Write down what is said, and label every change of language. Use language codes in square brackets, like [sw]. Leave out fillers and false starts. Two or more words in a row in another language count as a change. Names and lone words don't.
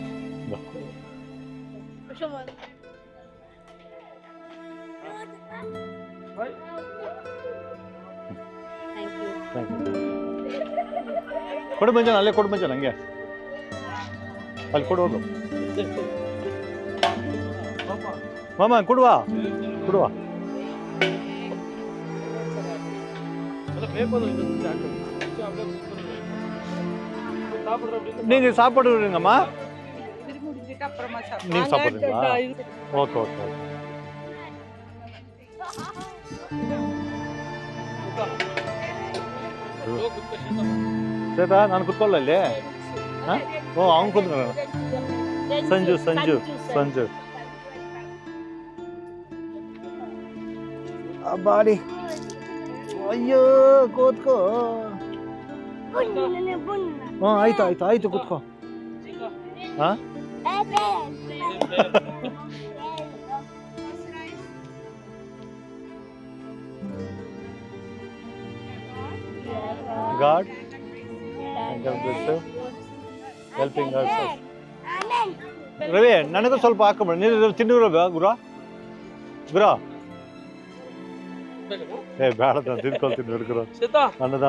[kn] ಕೊಡು ಮಂಜಾನ, ಅಲ್ಲೇ ಕೊಡು ಮಂಜಾನ. ಹಂಗೆ ಅಲ್ಲಿ ಕೊಡು, ಹೋಗು. ಮಾಮ ಕೊಡುವ. [ta] நீங்க சாப்பிடுவீங்கம்மா? நீங்க சாப்பிடுறீங்களா? ஓகே. [kn] ಶ್ವೇತಾ, ನಾನು ಕುತ್ಕೊಳ್ಳ ಇಲ್ಲಿ. ಓ, ಅವ್ನು ಕೂತ್ಕೊ. ಸಂಜು ಬಾಡಿ. ಅಯ್ಯೋ, ಕೂತ್ಕೋ. ಹಾಂ, ಆಯ್ತು ಕೂತ್ಕೋ. ಹಾಂ, [en] God helping us. [kn] ರವಿ, ನನಗೂ ಸ್ವಲ್ಪ ಹಾಕೊಂಬಿಡ. ನೀನು ತಿಂಡಿರೋ ಗುರು. ಬೇಡ, ನಾನು ತಿನ್ಕೊಳ್ತೀನಿ.